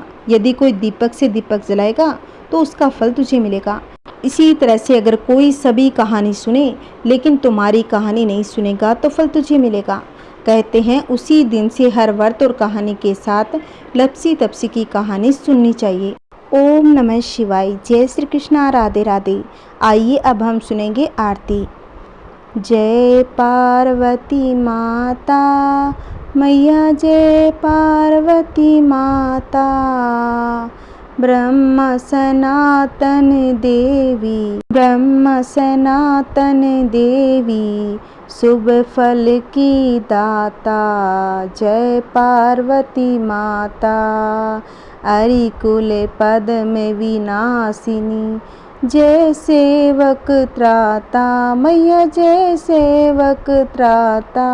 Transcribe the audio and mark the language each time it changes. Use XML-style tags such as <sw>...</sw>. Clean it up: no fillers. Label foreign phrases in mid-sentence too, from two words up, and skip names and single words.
<hi>यदि कोई दीपक से दीपक जलाएगा तो उसका फल तुझे मिलेगा। इसी तरह से अगर कोई सभी कहानी सुने लेकिन तुम्हारी कहानी नहीं सुनेगा तो फल तुझे मिलेगा। कहते हैं उसी दिन से हर व्रत और कहानी के साथ लपसी तपसी की कहानी सुननी चाहिए।</hi> <sa>ओम नमः शिवाय।</sa> <hi>जय श्री कृष्णा। राधे राधे। आइए अब हम सुनेंगे आरती। जय पार्वती माता मैया, जय पार्वती माता। ब्रह्म सनातन देवी, ब्रह्म सनातन देवी, शुभ फल की दाता। जय पार्वती माता। अरिकुल पद्म विनाशिनी, जय सेवक त्राता मैया, जय सेवक त्राता।</hi>